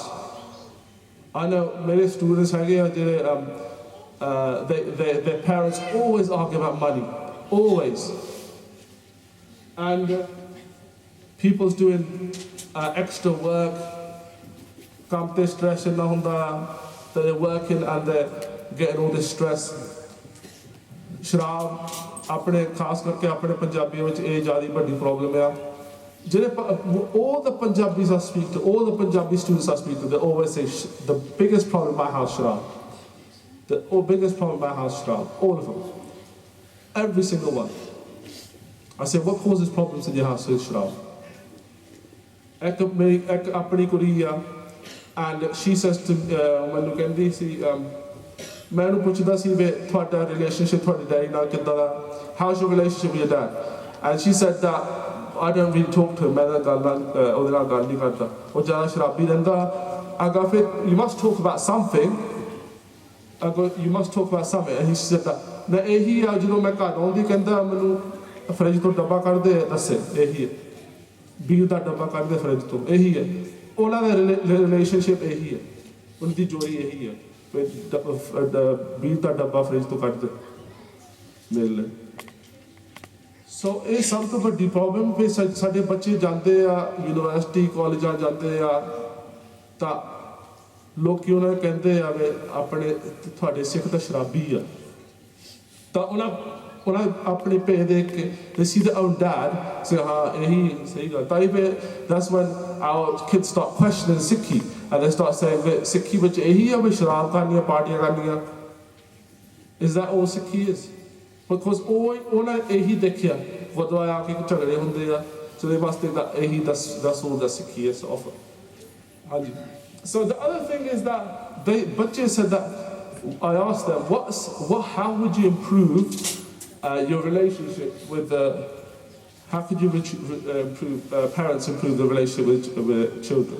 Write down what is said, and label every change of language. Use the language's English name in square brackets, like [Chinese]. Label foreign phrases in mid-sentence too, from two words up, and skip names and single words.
[English] I know many students their parents always argue about money, always. And people's doing extra work, come to stress and they're working and they're getting all this stress. [Punjabi] ਸ਼ਰਾਬ ਆਪਣੇ ਖਾਸ ਕਰਕੇ ਆਪਣੇ ਪੰਜਾਬੀਆਂ ਵਿੱਚ ਇਹ ਜ਼ਿਆਦਾ ਵੱਡੀ ਪ੍ਰੋਬਲਮ ਆ ਜਿਹੜੇ [English] all the Punjabis I speak to, all the Punjabi students I speak to, they always say the biggest problem in my house ਸ਼ਰਾਬ, the biggest problem in my house ਸ਼ਰਾਬ, all of them, every single one. I say what causes problems in your house is ਸ਼ਰਾਬ. [Punjabi] ਇੱਕ ਆਪਣੀ ਕੁੜੀ ਆ [English] and she says to [Punjabi] ਮੈਨੂੰ ਕਹਿੰਦੀ ਸੀ ਮੈਂ ਉਹਨੂੰ ਪੁੱਛਦਾ ਸੀ ਵੀ ਤੁਹਾਡਾ ਰਿਲੇਸ਼ਨਸ਼ਿਪ ਤੁਹਾਡੇ ਡੈਡੀ ਨਾਲ ਕਿੱਦਾਂ ਦਾ, [English] how's your relationship with your dad? And she said that I don't really talk to him, [Punjabi] ਮੈਂ ਉਹਦੇ ਨਾਲ ਗੱਲ ਨਹੀਂ ਕਰਦਾ, ਉਹ ਜ਼ਿਆਦਾ ਸ਼ਰਾਬੀ ਰਹਿੰਦਾ. ਅਗਾ ਫਿਰ [English] you must talk about something, you must talk about something. And he said that [Punjabi] ਨਾ ਇਹੀ ਆ ਜਦੋਂ ਮੈਂ ਘਰ ਆਉਂਦੀ ਕਹਿੰਦਾ ਮੈਨੂੰ ਫਰਿੱਜ ਤੋਂ ਡੱਬਾ ਕੱਢ ਦੇ ਦੱਸੇ, ਇਹੀ ਹੈ ਬੀਰ ਦਾ ਡੱਬਾ ਕੱਢ ਦੇ ਫਰਿੱਜ ਤੋਂ, ਇਹੀ ਹੈ ਉਹਨਾਂ ਦਾ ਰਿਲੇਸ਼ਨਸ਼ਿਪ, ਇਹੀ ਹੈ ਉਹਨਾਂ ਦੀ ਜੋੜੀ, ਇਹੀ ਹੈ ਬੀਰ ਦਾ ਡੱਬਾ ਫਰਿੱਜ ਤੋਂ ਕੱਢ ਦੇ ਮਿਲ ਲੈ. ਸੋ ਇਹ ਸਭ ਤੋਂ ਵੱਡੀ ਪ੍ਰੋਬਲਮ ਵੀ ਸਾਡੇ ਬੱਚੇ ਜਾਂਦੇ ਆ ਯੂਨੀਵਰਸਿਟੀ ਕਾਲਜਾਂ ਜਾਂਦੇ ਆ ਤਾਂ ਲੋਕੀ ਉਹਨਾਂ ਨੂੰ ਕਹਿੰਦੇ ਆ ਵੀ ਆਪਣੇ ਤੁਹਾਡੇ ਸਿੱਖ ਤਾਂ ਸ਼ਰਾਬੀ ਆ, ਤਾਂ ਉਹਨਾਂ ਆਪਣੀ ਭੇ ਦੇਖ ਕੇ [English] they see their own dad say [Punjabi] ਹਾਂ ਇਹੀ ਸਹੀ ਗੱਲ, ਤਾਂ ਫਿਰ [English] that's when our kids start questioning Sikhi and they start saying [Punjabi] ਵੀ ਸਿੱਖੀ ਵਿੱਚ ਇਹੀ ਆ ਵੀ ਸ਼ਰਾਬ ਕਰਨੀਆਂ ਪਾਰਟੀਆਂ ਕਰਨੀਆਂ. [English] Is that all Sikhi is? Because [Punjabi] ਉਹਨਾਂ ਇਹੀ ਦੇਖਿਆ ਗੁਰਦੁਆਰਾ ਆ ਕੇ ਝਗੜੇ ਹੁੰਦੇ ਆ, [English] so they must think that ਇਹੀ that's all that Sikhi is to offer. [Punjabi] ਹਾਂਜੀ. [English] So the other thing is that ਬੱਚੇ said that I asked them how would you improve your relationship with how could you improve parents improve the relationship with children?